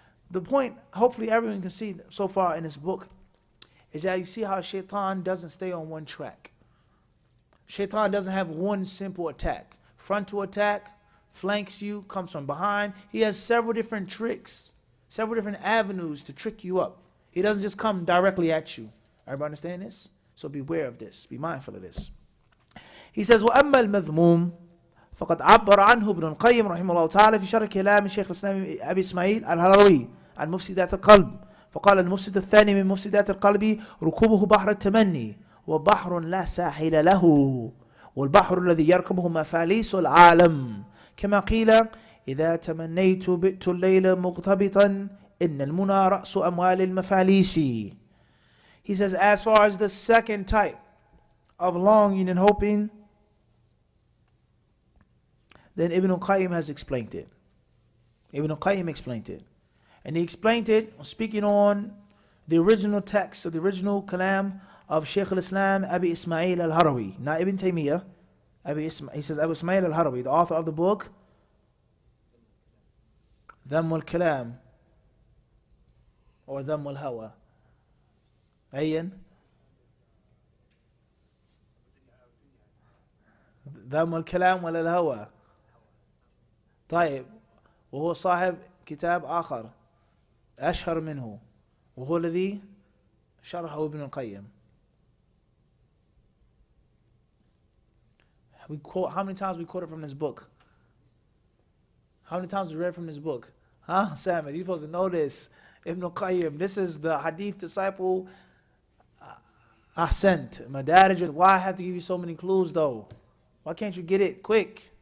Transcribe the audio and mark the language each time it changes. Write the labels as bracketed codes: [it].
[en] The point, hopefully everyone can see so far in this book, is that you see how Shaitaan doesn't stay on one track. Shaitaan doesn't have one simple attack. Frontal attack, flanks you, comes from behind. He has several different tricks, several different avenues to trick you up. He doesn't just come directly at you. Everybody understand this? So beware of this. Be mindful of this. He says, [ar] وَأَمَّا الْمَذْمُومِ فقد عبر عنه ابن القيم رحمه الله تعالى في شرح كلام الشيخ الإسلام أبي إسماعيل الهروي عن مفسدات القلب. فقال المفسد الثاني من مفسدات القلب ركوبه بحر التمني، وبحر لا ساحل له، والبحر الذي يركبه مفاليس العالم، كما قيل إذا تمنيت بئت الليل مغتبطا إن المنى رأس أموال المفاليس. [en] He says, as far as the second type of longing and hoping, then Ibn al-Qayyim has explained it. Ibn al-Qayyim explained it. And he explained it speaking on the original text, or the original kalam of Shaykh al-Islam Abi Ismail al-Harawi, not Ibn Taymiyyah. He says Abu Ismail al-Harawi, the author of the book Dhamm al-Kalam, or Dhamm al-Hawa. Ayan? Dhamm al-Kalam wal-Hawa. [ar] طيب وهو صاحب كتاب آخر أشهر منه وهو الذي شرحه ابن القيم. [en] We quote, how many times we quoted from this book? How many times we read from this book? Huh, Sam, you're supposed to know this. Ibn al-Qayyim, this is the hadith disciple Ahsant, Madarij. Why I have to give you so many clues though? Why can't you get it quick?